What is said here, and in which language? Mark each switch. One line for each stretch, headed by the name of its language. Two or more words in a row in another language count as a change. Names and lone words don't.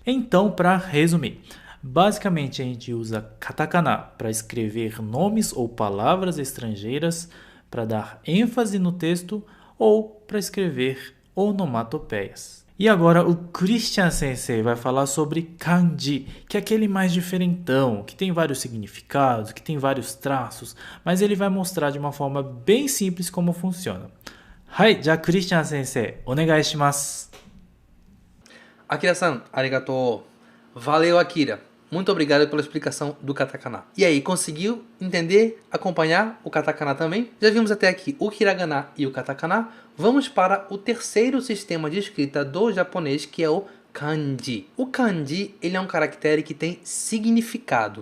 Portuguese: Então, para resumir, basicamente, a gente usa katakana para escrever nomes ou palavras estrangeiras, para dar ênfase no texto ou para escrever onomatopeias. E agora o Christian Sensei vai falar sobre kanji, que é aquele mais diferentão, que tem vários significados, que tem vários traços, mas ele vai mostrar de uma forma bem simples como funciona.
Japanese: はい、じゃChristian先生、お願いします. Akiraさん、ありがとう.
Portuguese: Valeu, Akira. Muito obrigado pela explicação do katakana. E aí, conseguiu entender, acompanhar o katakana também? Já vimos até aqui o hiragana e o katakana. Vamos para o terceiro sistema de escrita do japonês, que é o kanji. O kanji, ele é um caractere que tem significado.